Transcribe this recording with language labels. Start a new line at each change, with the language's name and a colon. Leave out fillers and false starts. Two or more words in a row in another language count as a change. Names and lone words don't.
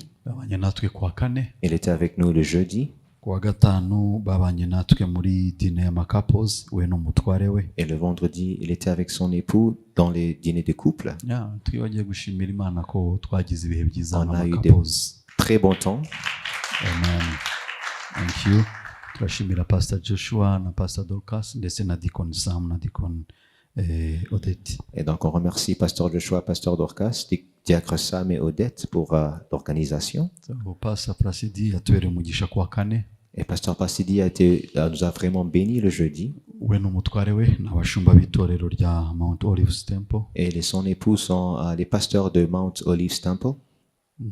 French: Il était avec nous le jeudi. Et le vendredi, il était avec son époux dans les dîners de couple. On a eu des très bons temps.
English: Amen. Thank you.
Kinyarwanda: Turashimira Pastor Joshua na Pastor Dorcas ndetse na Deacon Sam na Deacon Odette.
French: Et donc on remercie Pasteur Joshua, Pasteur Dorcas, Diacre Sam et Odette pour l'organisation. Et Pasteur Placidi nous a vraiment béni le jeudi. Et son époux sont les pasteurs de Mount Olive Temple.